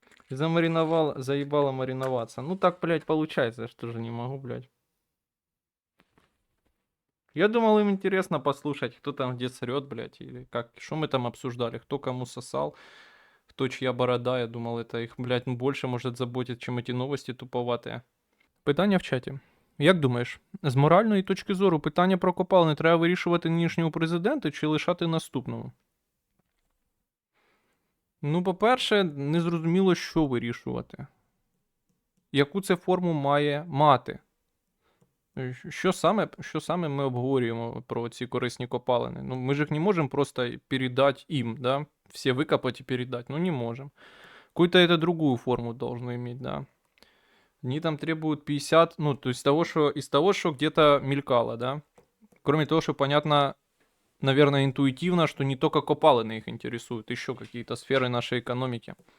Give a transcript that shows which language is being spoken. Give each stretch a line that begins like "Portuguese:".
Russian: Заебало мариноваться. Ну, так, блядь, получается, что же не могу, блядь. Я думал, им интересно послушать, кто там где срет, блядь, или как, что мы там обсуждали, кто кому сосал, кто чья борода. Я думал, это их, блядь, больше может заботить, чем эти новости туповатые.
Ukrainian: Питання в чаті. Як думаєш, з моральної точки зору питання про копални треба вирішувати нинішнього президента чи лишати наступному? Ну, по-перше, не зрозуміло, що вирішувати. Яку це форму має мати? Що саме ми обговорюємо про ці корисні копалини? Ну, ми ж їх не можемо просто передати їм, да?
Russian: Все выкопать и передать. Ну, не можем. Какую-то это другую форму должно иметь, да. Они там требуют 50, ну, то есть из того, что где-то мелькало, да. Кроме того, что понятно, наверное, интуитивно, что не только копалины их интересуют, еще какие-то сферы нашей экономики.